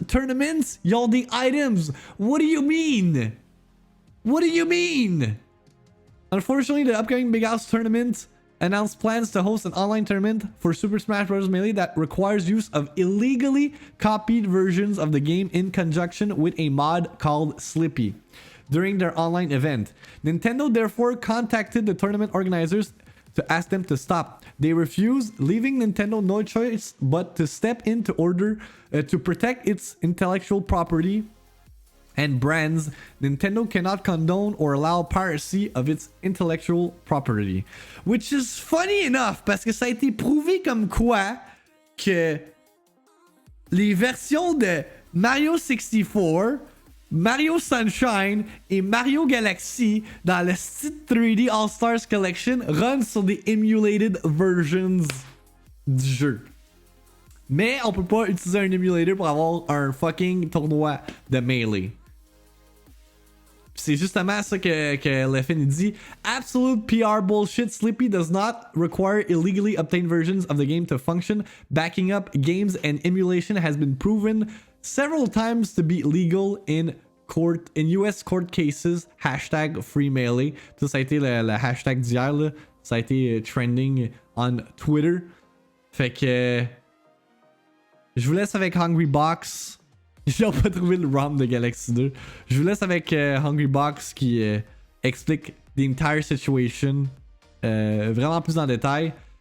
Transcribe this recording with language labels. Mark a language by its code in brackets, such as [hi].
[fr] Tournaments, ils ont des items. [en] What do you mean? What do you mean? Unfortunately, the upcoming Big House Tournament announced plans to host an online tournament for Super Smash Bros. Melee that requires use of illegally copied versions of the game in conjunction with a mod called Slippy during their online event. Nintendo therefore contacted the tournament organizers to ask them to stop. They refused, leaving Nintendo no choice but to step in to order to protect its intellectual property and brands. Nintendo cannot condone or allow piracy of its intellectual property. Which is funny enough, [fr] parce que ça a été prouvé comme quoi que les versions de Mario 64, Mario Sunshine et Mario Galaxy dans le style 3D All-Stars Collection run sur des emulated versions du jeu. Mais on peut pas utiliser un emulator pour avoir un fucking tournoi de Melee. C'est justement ça que Leffen dit. [en] Absolute PR bullshit. Slippy does not require illegally obtained versions of the game to function. Backing up games and emulation has been proven several times to be legal in US court cases. Hashtag FreeMelee. [fr] Ça a été le hashtag d'hier. Là. Ça a été [en] trending on Twitter. [fr] Fait que je vous laisse avec Hungry Box. Ils n'ont pas trouvé le ROM de Galaxy 2. Je vous laisse avec Hungry Box qui explique [en] the entire situation [fr] vraiment plus en détail.